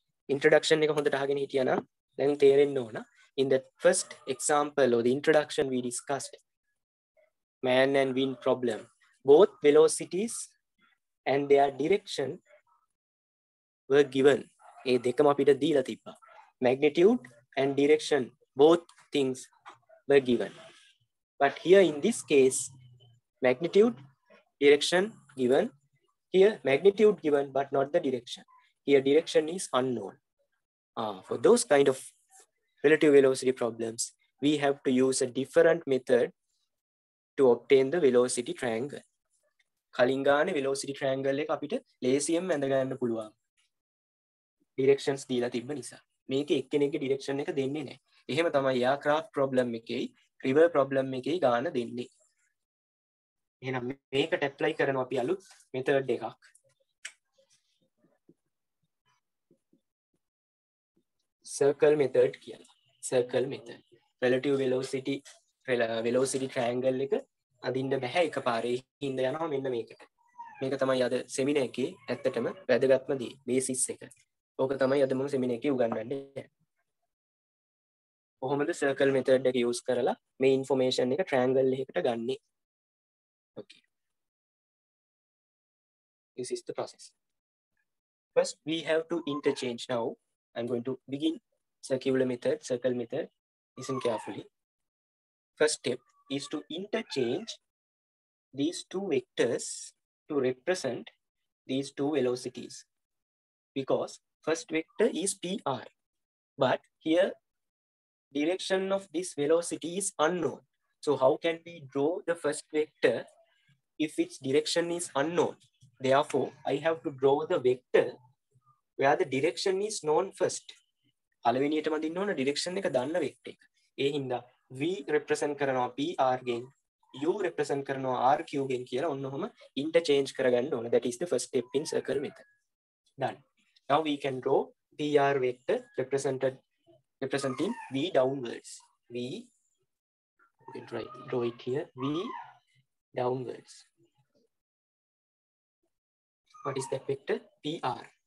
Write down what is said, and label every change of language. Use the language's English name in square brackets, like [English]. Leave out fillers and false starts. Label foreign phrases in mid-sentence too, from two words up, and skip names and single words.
[Sinhala] introduction එක හොඳට අහගෙන හිටියා නම් දැන් තේරෙන්න ඕන. [English] In the first example or the introduction we discussed man and wind problem. Both velocities and their direction were given. [Sinhala] ඒ දෙකම අපිට දීලා තිබ්බා. [English] Magnitude and direction, both things were given. But here in this case, magnitude, direction given. Here magnitude given, but not the direction. Here direction is unknown. For those kind of relative velocity problems, we have to use a different method to obtain the velocity triangle. [Sinhala] කලින් ගානේ [English] velocity triangle [Sinhala] එක අපිට ලේසියෙන් ඇඳ ගන්න පුළුවන්. Directions දීලා තිබ්බ නිසා. මේකේ එක්කෙනෙක්ගේ direction එක දෙන්නේ නැහැ. එහෙම තමයි [English] aircraft problem [Sinhala] එකේයි [English] river problem [Sinhala] එකේයි ගාන දෙන්නේ. එහෙනම් මේකට apply කරනවා අපි අලුත් method එකක්. [English] Circle method කියලා. Circle method. Relative velocity triangle [Sinhala] එක අදින්න බෑ එකපාරේ හින්දා යනවා මෙන්න මේකට. මේක තමයි අද seminar එකේ ඇත්තටම වැදගත්ම දේ basis එක. ඕක තමයි අද මම seminar එකේ උගන්වන්නේ. කොහොමද [English] circle method [Sinhala] එක use කරලා මේ information එක triangle එකකට ගන්නෙ. [English] Okay. This is the process. First we have to interchange. Now I'm going to begin circle method. Listen carefully. First step is to interchange these two vectors to represent these two velocities, because first vector is PR, but here direction of this velocity is unknown. So how can we draw the first vector if its direction is unknown? Therefore I have to draw the vector where the direction is known first. [Sinhala] පළවෙනියටම දින්න ඕන direction එක දන්න vector එක. ඒ හින්දා V represent කරනවා PR ගෙන්, U represent කරනවා RQ ගෙන් කියලා ඔන්න ඔහම interchange කරගන්න ඕන. [English] That is the first step in circle method. Done. Now we can draw PR vector representing V downwards. V, we can draw it here. V downwards. What is that vector? PR.